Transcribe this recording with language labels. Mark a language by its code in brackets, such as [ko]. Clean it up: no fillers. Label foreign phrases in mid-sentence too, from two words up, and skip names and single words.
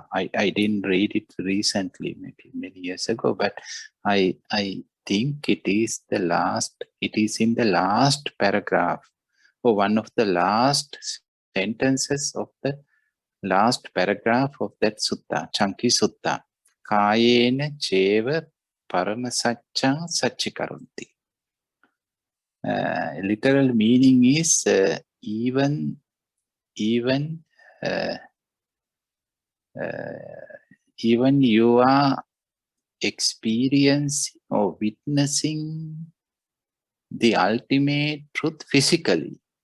[en] I didn't read it recently, maybe many years ago, but I think it is the last, it is in the last paragraph, or one of the last sentences of the last paragraph of that sutta, Chanki Sutta. [pi] Kayena cheva paramasacchang sachikaranti. [en] Literal meaning is even you are experiencing or witnessing the ultimate truth physically.